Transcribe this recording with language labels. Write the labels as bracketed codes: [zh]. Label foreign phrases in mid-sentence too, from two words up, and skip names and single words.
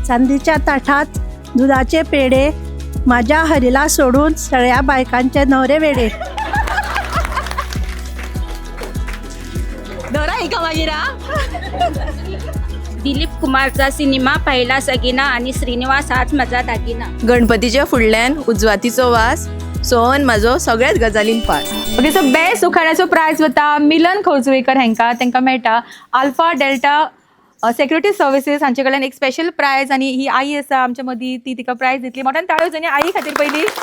[mr] चांदीच्या ताटात दुधाचे पेढे, माझ्या हरीला सोडून सगळ्या बायकांचे नवरे वेडे. दिलीप कुमारचा सिनेमा पहिला सगिना आणि श्रीनिवास हाच माझा दागिना. [kok] गणपतीच्या फुडल्यान उजवातीचो वास, सोहन माझो सगळ्याच गजालीन पास. [en] okay, so best [kok] उखाण्याचो प्रायज वता मिलन खवजवेकर हांकां. तांकां मेळटा अल्फा डेल्टा सेक्युरिटी सर्विसेस हांचे कडल्यान एक [en] special prize. [kok] आणि ही आई आसा आमच्या मदीं, ती तिका प्रायज दितली. मोठ्यान ताळयो जावनी आई खातीर पयली.